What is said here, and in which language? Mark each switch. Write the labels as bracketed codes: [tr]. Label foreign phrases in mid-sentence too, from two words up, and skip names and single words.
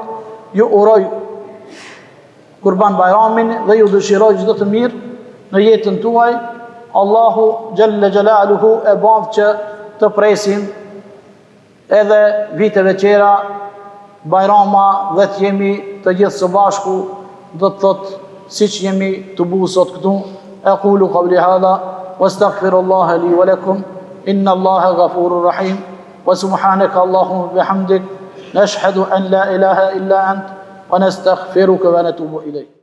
[sq] Ju uroj Kurban Bayramin dhe ju dëshiroj çdo të mirë në jetën tuaj. [ar] الله جل جلاله [sq] e bën që të presim edhe viteve tjera, Bayrama, dhe të jemi të gjithë së bashku, do të thotë siç jemi të bu sot këtu. [ar] أقول قولي هذا وأستغفر الله لي ولكم، إن الله غفور رحيم، وسبحانك اللهم وبحمدك، نشهد أن لا إله إلا أنت، ونستغفرك ونتوب إليك.